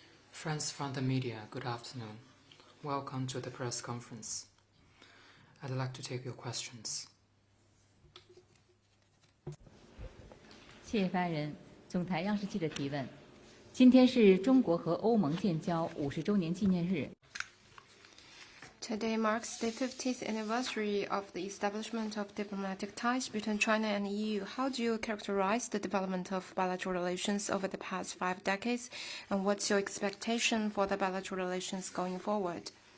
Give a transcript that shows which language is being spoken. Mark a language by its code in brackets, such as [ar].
[en] Friends from the media, good afternoon. Welcome to the press conference. I'd like to take your questions. [zh] 谢谢发言人。总台央视记者提问：今天是中国和欧盟建交50周年纪念日。 [en] Today marks the 50th anniversary of the establishment of diplomatic ties between China and the EU. How do you characterize the development of bilateral relations over the past 5 decades, and what's your expectation for the bilateral relations going forward?